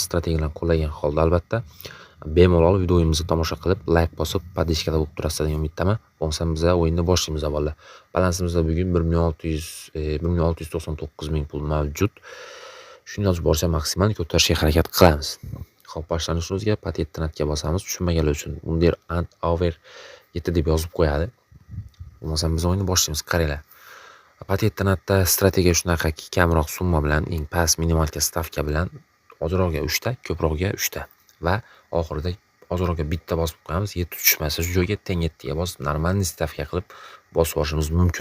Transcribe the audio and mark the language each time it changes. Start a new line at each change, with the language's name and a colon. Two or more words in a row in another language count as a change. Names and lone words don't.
Uzbek: Strategiyalarni qo'llagan holda albatta. Bemalol videomizni tomosha qilib, like bosib, podpishkada bo'lib turasiz degan umiddaman. Bo'lmasa biz o'yinni boshlaymiz avvalo. Balansimizda bugun 1.699 ming pul mavjud. Shuni yozib borsa maksimal ko'tarishga harakat qilamiz. Xo'p, boshlanishimizga patentga bosamiz. Tushunmaganlar uchun
English: under and over
Uzbek: 7 deb yozib qo'yadi. Bo'lmasa biz o'yinni boshlaymiz. Qaranglar. Patentda strategiya shunaqaki, kamroq summa bilan, eng past minimalka stavka bilan ozroqga 3 ta, ko'proqga 3 ta va oxirida ozroqga bitta bosib qo'yamiz. 7 tushmasa shu joyga teng 7 ga bosib normal stavka qilib bosib olishimiz mumkin.